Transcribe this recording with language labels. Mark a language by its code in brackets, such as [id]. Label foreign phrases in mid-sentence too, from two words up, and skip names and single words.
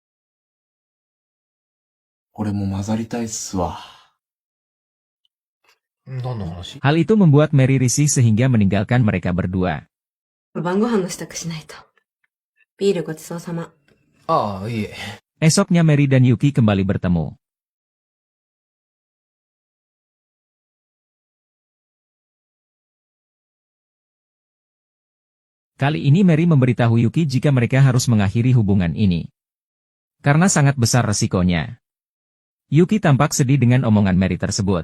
[ja] 俺も混ざりたいっすわ。何の話？ [id] Hal itu membuat Mary risih sehingga meninggalkan mereka berdua. [ja] 晩ご飯の支度しないと。ビールごちそうさま。ああ、いえ。 [id] Esoknya Mary dan Yuki kembali bertemu. Kali ini Mary memberitahu Yuki jika mereka harus mengakhiri hubungan ini. Karena sangat besar resikonya. Yuki tampak sedih dengan omongan Mary tersebut.